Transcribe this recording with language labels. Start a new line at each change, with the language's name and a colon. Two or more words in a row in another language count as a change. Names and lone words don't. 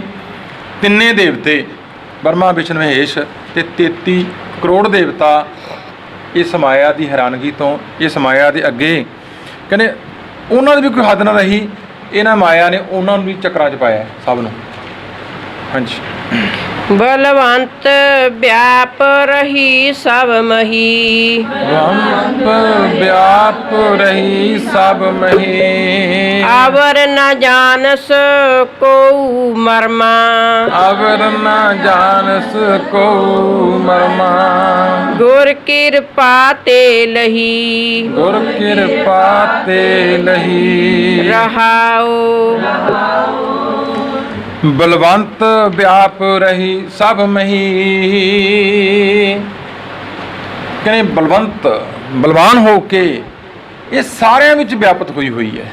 Punjabi: ਤਿੰਨੇ ਦੇਵਤੇ ਬਰਮਾ, ਵਿਸ਼ਨ, ਮਹੇਸ਼ ਤੇ 33 ਕਰੋੜ ਦੇਵਤਾ ਇਸ ਮਾਇਆ ਦੀ ਹੈਰਾਨਗੀ ਤੋਂ, ਇਸ ਮਾਇਆ ਦੇ ਅੱਗੇ ਕਹਿੰਦੇ ਉਹਨਾਂ ਦੀ ਵੀ ਕੋਈ ਹੱਦ ਨਾ ਰਹੀ। ਇਹਨਾਂ ਮਾਇਆ ਨੇ ਉਹਨਾਂ ਨੂੰ ਵੀ ਚੱਕਰਾਂ 'ਚ ਪਾਇਆ ਸਭ ਨੂੰ। ਹਾਂਜੀ। ਬਲਵੰਤ ਬਿਆਪ ਰਹੀ ਸਭ ਮਹੀ। ਬਿਆਪ ਰਹੀ ਸਭ ਮਹੀ। ਅਉਰ ਨ ਜਾਨਸ ਕੋ ਮਰਮਾ। ਅਉਰ ਨ ਜਾਨਸ ਕੋ ਮਰਮਾ। ਗੁਰ ਕਿਰਪਾ ਤੇ ਲਹੀ। ਗੁਰ ਕਿਰਪਾ ਤੇ ਲਹੀ। रहाओ ਬਲਵੰਤ ਵਿਆਪ ਰਹੀ ਸਭ ਮਹੀ। ਕਹਿੰਦੇ ਬਲਵੰਤ, ਬਲਵਾਨ ਹੋ ਕੇ ਇਹ ਸਾਰਿਆਂ ਵਿੱਚ ਵਿਆਪਤ ਹੋਈ ਹੋਈ ਹੈ।